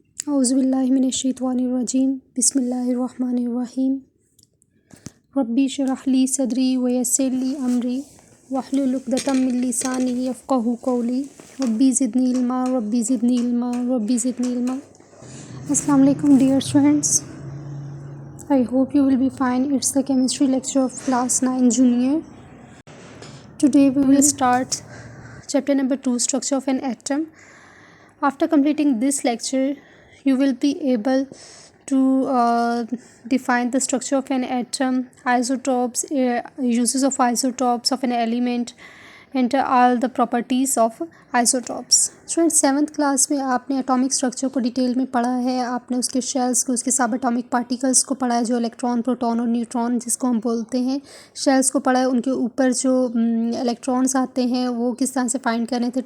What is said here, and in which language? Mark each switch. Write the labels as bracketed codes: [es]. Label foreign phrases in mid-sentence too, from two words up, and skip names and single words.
[ar] أعوذ بالله من الشيطان الرجيم بسم الله الرحمن الرحيم رب اشرح لي صدري ويسر لي أمري واحلل عقدة من لساني يفقهوا قولي رب زدني علما رب زدني علما رب زدني علما. السلام عليكم [en] dear students, I hope you will be fine. It's the chemistry lecture of class 9 junior. Today we will start chapter number 2, structure of an atom. After completing this lecture, you will be able to define the structure of an atom, isotopes, uses of isotopes of an element, and all the properties of isotopes. [ur] سٹوڈنٹ 7th کلاس میں آپ نے [en] atomic structure [ur] کو ڈیٹیل میں پڑھا ہے. آپ نے اس کے شیلز کو، اس کے [en] sub atomic particles [ur] کو پڑھا ہے، جو الیکٹران، پروٹان اور نیوٹران جس کو ہم بولتے ہیں. شیلز کو پڑھا ہے، ان کے اوپر جو الیکٹرانز آتے ہیں وہ کس طرح سے فائنڈ کرنے تھے.